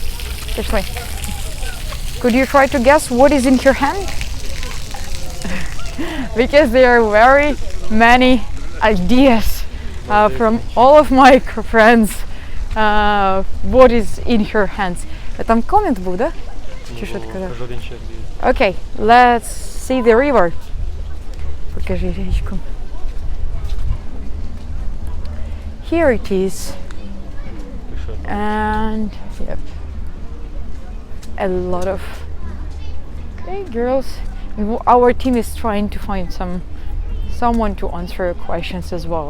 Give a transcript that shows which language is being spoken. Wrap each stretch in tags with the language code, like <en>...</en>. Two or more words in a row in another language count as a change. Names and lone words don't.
<uk>Пішли.</uk> <en>Could you try to guess what is in her hand? because there are very many ideas from all of my friends what is in her hands.</en> <uk>Там комент був, да? Чи що ти казав?</uk> <en>Okay, let's see the river.</en> <uk>Покажи річку.</uk> <en>Here it is. And yep, a lot of okay girls. Our team is trying to find someone to answer questions as well.</en>